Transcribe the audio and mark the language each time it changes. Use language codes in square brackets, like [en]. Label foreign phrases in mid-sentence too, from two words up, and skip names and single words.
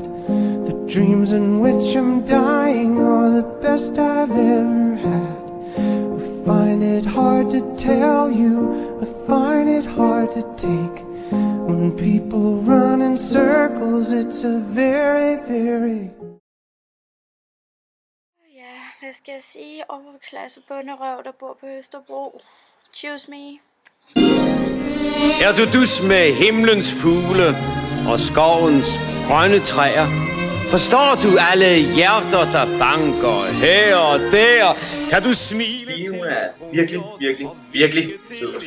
[en] The dreams in which I'm dying are the best I've ever had. I find it hard to tell you, I find it hard to take. When people run in circles, it's a very, very... [da] Ja, hvad skal jeg sige? Overklasse bunderøv, der bor på Østerbro. [en] Choose me. [da] Er du dus med himlens fugle og skovens grønne træer? Forstår du alle hjerter, der banker her og der? Kan du smile til... Hun er virkelig, virkelig, virkelig sød og sjov.